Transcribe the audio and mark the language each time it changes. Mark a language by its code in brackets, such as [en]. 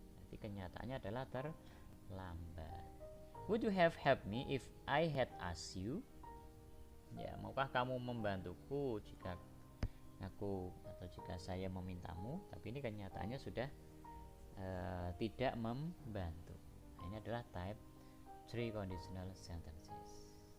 [id] Jadi kenyataannya adalah terlambat. [en] Would you have helped me if I had asked you? [id] Ya, maukah kamu membantuku jika aku atau jika saya memintamu? Tapi ini kenyataannya sudah tidak membantu. Nah, ini adalah [en] type 3 conditional sentences.